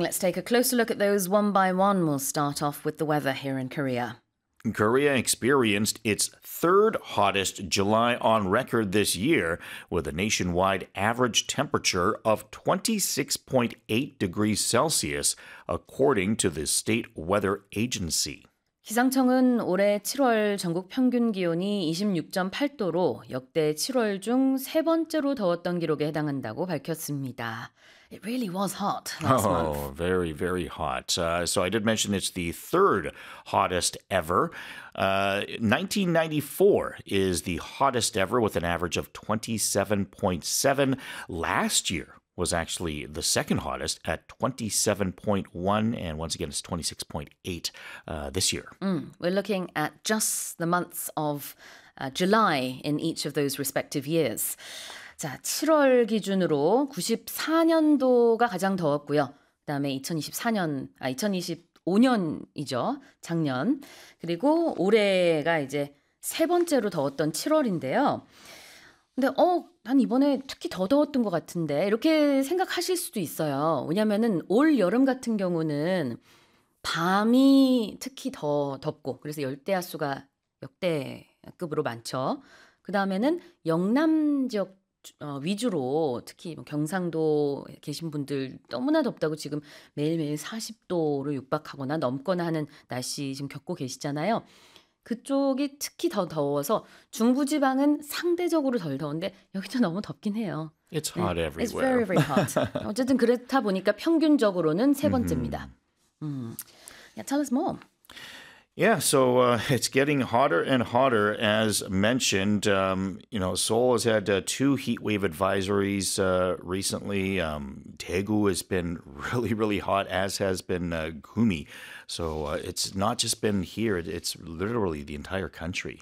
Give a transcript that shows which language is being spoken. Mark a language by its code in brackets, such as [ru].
[en] Let's take a closer look at those one by one. We'll start off with the weather here in Korea. Korea experienced its third hottest July on record this year, with a nationwide average temperature of 26.8 degrees Celsius, according to the state weather agency. [ko] 기상청은 올해 7월 전국 평균 기온이 26.8도로 역대 7월 중 세 번째로 더웠던 기록에 해당한다고 밝혔습니다. [en] It really was hot last month. Oh, very, very hot. So I did mention it's the third hottest ever. 1994 is the hottest ever with an average of 27.7. Last year was actually the second hottest at 27.1. And once again, it's 26.8 this year. We're looking at just the months of July in each of those respective years. [ko] 자, 7월 기준으로 94년도가 가장 더웠고요. 그다음에 2025년이죠. 작년. 그리고 올해가 이제 세 번째로 더웠던 7월인데요. 근데 난 이번에 특히 더 더웠던 것 같은데. 이렇게 생각하실 수도 있어요. 왜냐면은 올 여름 같은 경우는 밤이 특히 더 덥고 그래서 열대야 수가 역대급으로 많죠. 그다음에는 영남 지역 위주로 특히 경상도 계신 분들 너무나 덥다고 지금 매일매일 40도를 육박하거나 넘거나 하는 날씨 지금 겪고 계시잖아요. 그쪽이 특히 더 더워서 중부지방은 상대적으로 덜 더운데 여기도 너무 덥긴 해요. [en] It's hot everywhere. It's very, very hot. [ko] 어쨌든 그렇다 보니까 평균적으로는 세 번째입니다. [en] Yeah, tell us more. Yeah, so it's getting hotter and hotter, as mentioned. You know, Seoul has had two heat wave advisories recently. Daegu has been really, really hot, as has been Gumi. So it's not just been here. It's literally the entire country.